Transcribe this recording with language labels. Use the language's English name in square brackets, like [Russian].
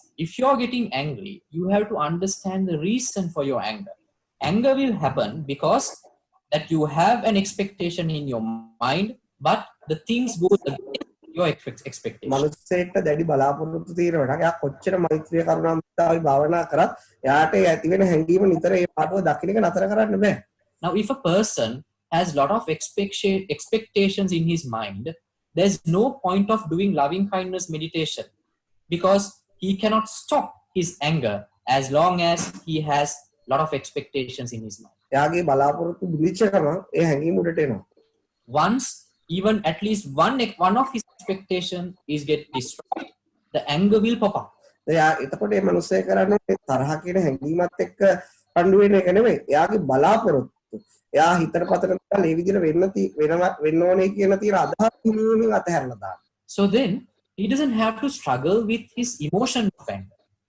[English] If you are getting angry, you have to understand the reason for your anger. Anger will happen because that you have an expectation in your mind, but the things go against your expectation. [Sinhala] මිනිස්සෙට දැඩි බලාපොරොත්තු තියෙනවා. එයා කොච්චර මෛත්‍රිය කරුණාමතාවයි භාවනා කරත් එයාට ඇති වෙන හැඟීම නිතර ඒ පාඩුව දකින්න එක නතර කරන්න බෑ. [English] Now, if a person has a lot of expectations in his mind, there's no point of doing loving kindness meditation, because he cannot stop his anger as long as he has a lot of expectations in his mind. [Sinhala] එයාගේ බලාපොරොත්තු බිලිච්ච ගමන් ඒ හැඟීම උඩට එනවා. [English] Once even at least one of his expectation is get destroyed, the anger will pop up. [Sinhala] එයා එතකොට මේ මිනිස්සය කරන්නේ තරහ කියන හැඟීමත් එක්ක පඬු වෙන එක නෙවෙයි. එයාගේ බලාපොරොත්තු. එයා හිතට පතන දේවල් ඒ විදිහට වෙන්න ඕනේ කියන තියෙන අදහස් හිමින් අතහැරලා දාන්න. [English] So then he doesn't have to struggle with his emotion of anger.